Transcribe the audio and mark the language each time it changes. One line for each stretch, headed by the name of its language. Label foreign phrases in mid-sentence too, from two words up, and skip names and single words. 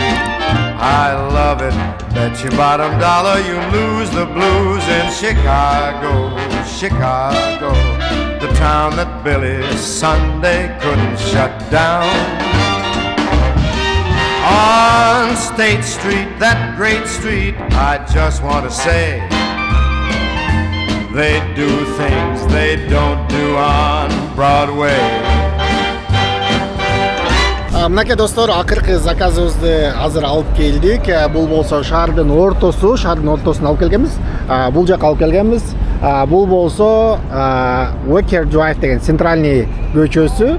English: I love it, bet your bottom dollar you lose the blues in Chicago, Chicago, the town that Billy Sunday couldn't shut down. On State Street, that great street, I just want to say, they do things they don't do on Broadway.
Kyrgyz: Мынакей достор, акыркы заказыбызды азыр алып келдик. Бул болсо шаардын ортосун алып келгенбиз. Бул жака алып келгенбиз. Бул болсо Workday Drive деген центральный көчөсү.